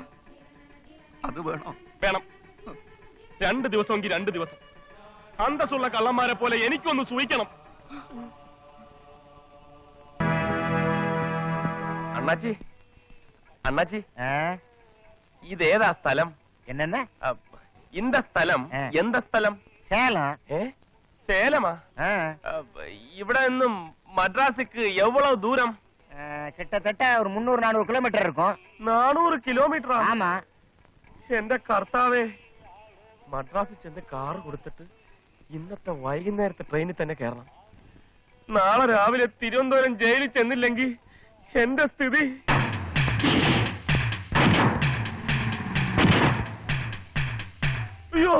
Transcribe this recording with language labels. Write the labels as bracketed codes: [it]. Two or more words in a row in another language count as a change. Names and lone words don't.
[ml] അത് വേണോ? വേണം. 2 ദിവസമെങ്കിൽ 2 ദിവസം. അന്തസ്സുള്ള കള്ളന്മാരെ പോലെ എനിക്കൊന്ന് സൂഹിക്കണം. അണ്ണാച്ചി, അണ്ണാച്ചി, ഇതേതാ സ്ഥലം? [ta] என்ன இந்த ஸ்தலம் எந்த ஸ்தலம்? சேலம். [ml] സേലമാ? ഇവിടെ നിന്നും മദ്രാസിക്ക് എവ്വളവ് ദൂരം? [ta] கிட்டத்தட்ட ஒரு 300-400 கிலோமீட்டர் இருக்கும். [ml] 400 കിലോമീറ്ററാ? [ta] ஆமா. [ml] എന്റെ കർത്താവേ, മദ്രാസിൽ ചെന്ന് കാറ് കൊടുത്തിട്ട് ഇന്നത്തെ വൈകുന്നേരത്തെ ട്രെയിനിൽ തന്നെ കയറണം. നാളെ രാവിലെ തിരുവനന്തപുരം ജയിലിൽ ചെന്നില്ലെങ്കിൽ എന്റെ സ്ഥിതി. അയ്യോ,